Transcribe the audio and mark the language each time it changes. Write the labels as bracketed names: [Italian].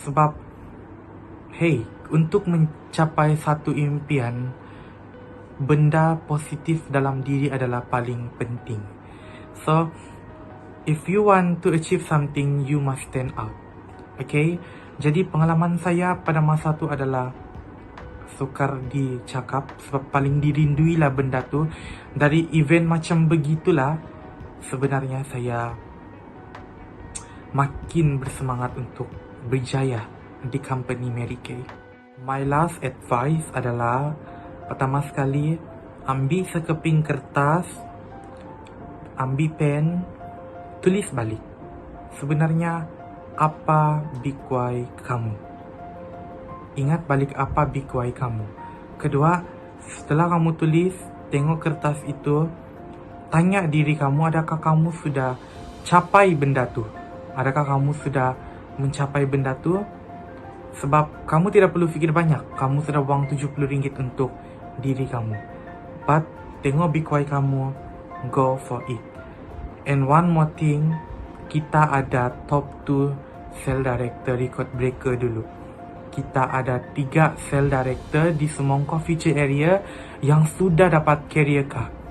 [Malay] Sebab hey, untuk mencapai satu impian, benda positif dalam diri adalah paling penting. [English] So, if you want to achieve something, you must stand out. [Malay] Okay? Jadi pengalaman saya pada masa tu adalah sukar dicakap, sebab paling dirindui lah benda tu. Dari event macam begitulah sebenarnya saya makin bersemangat untuk berjaya di company Mary Kay. [English] My last advice [Malay] adalah, pertama sekali, ambil sekeping kertas, ambil pen, tulis balik. sebenarnya apa big why kamu. Ingat balik apa big why kamu. Kedua, setelah kamu tulis, tengok kertas itu, tanya diri kamu, adakah kamu sudah capai benda tu? Adakah kamu sudah mencapai benda tu? Sebab kamu tidak perlu fikir banyak. Kamu sudah buang RM70 untuk diri kamu. [English] But tengok big why kamu, go for it. And one more thing, [Malay] kita ada [English] top 2 sales director record breaker dulu. [Malay] Kita ada 3 sales director di Semongko Future Area yang sudah dapat career card.